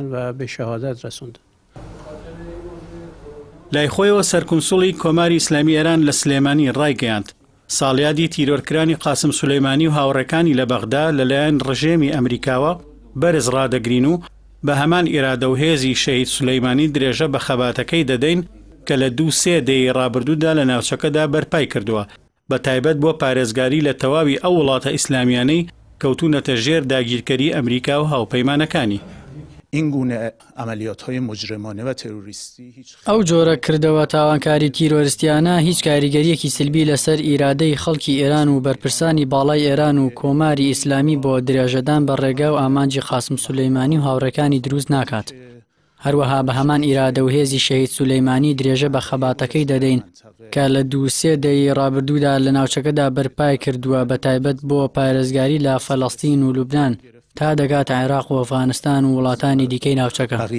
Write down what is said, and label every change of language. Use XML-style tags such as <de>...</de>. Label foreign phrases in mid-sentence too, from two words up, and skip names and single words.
<ckb>لای خۆیەوە سەرکونسوڵی کۆماری ئیسلامی ئێران لە سلێمانی ڕایگەیاند ساڵیادی تیرۆرکرانی قاسم سولەیمانی و هاوڕێکانی لە بەغدا لەلایەن ڕژێمی ئەمریکاوە بەرز ڕادەگرین و بە هەمان ئیرادە و هێزی شەهید سولەیمانی درێژە بە خەباتەکەی دەدەین کە لە 2-3 دەی ڕابردوودا لە ناوچەکەدا بەرپای کردووە بە تایبەت بۆ پارێزگاری لە تەواوی ئەو وڵاتە ئیسلامیانەی کەوتونەتە ژێر داگیرکەری ئەمریکا و هاوپەیمانەکانی.</ckb> <fa>این گونه عملیات‌های مجرمانه و تروریستی</fa> <ckb>ئەو جۆرە کردەوە تاوانکاری تیرۆریستیانە هیچ کاریگەریەکی سلبی لەسەر ئیرادەی خەڵکی ئێران و بەرپرسانی باڵای ئێران و کۆماری ئیسلامی بۆ درێژەدان بە ڕێگا و ئامانجی قاسم سولەیمانی و هاوڕێکانی دروست ناکات. هەروەها بە هەمان ئیرادە و هێزی شەهید سولەیمانی درێژە بە خەباتەکەی دەدەین کە لە 2-3 دەی ڕابردوودا لە ناوچەکەدا بەرپای کردووە بە تایبەت بۆ پارێزگاری لە فەڵەستین و لوبنان تا دەگاتە عێراق و ئەفغانستان و وڵاتانی دیکەی ناوچەکە.</ckb>